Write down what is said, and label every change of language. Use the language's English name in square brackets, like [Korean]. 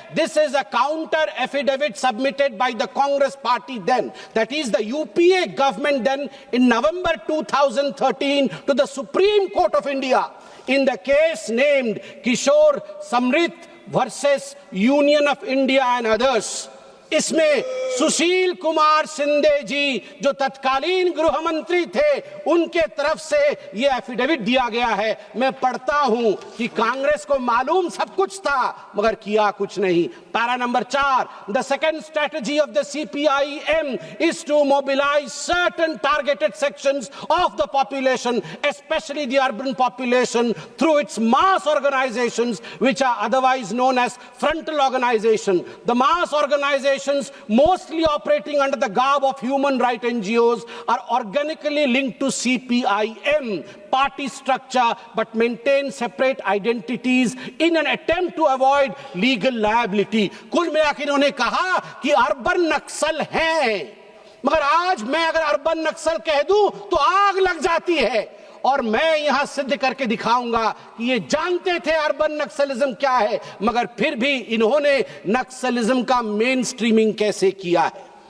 [English] This is a counter affidavit submitted by the Congress party then, that is the UPA government then, in November 2013 to the Supreme Court of India in the case named Kishore Samrit versus Union of India and others. [Hindi] इसमें सुशील कुमार शिंदे जी जो तत्कालीन गृह मंत्री थे, उनके तरफ से यह एफिडेविट दिया गया है। मैं पढ़ता हूं कि कांग्रेस को मालूम सब कुछ था मगर किया कुछ नहीं। [English] Para number 4, the second strategy of the CPIM is to mobilize certain targeted sections of the population, especially the urban population, through its mass organizations which are otherwise known as frontal organization. The mass organizations, mostly operating under the garb of human rights NGOs, are organically linked to CPIM party structure but maintain separate identities in an attempt to avoid legal liability. [Hindi] कुल मिलाकर इन्होंने कहा कि urban नक्सल हैं, मगर आज मैं अगर अर्बन नक्सल कह दूं तो आग लग जाती है। और मैं यहां सिद्ध करके दिखाऊंगा कि ये जानते थे अर्बन नक्सलिज्म क्या है, मगर फिर भी इन्होंने नक्सलिज्म का मेन स्ट्रीमिंग कैसे किया है।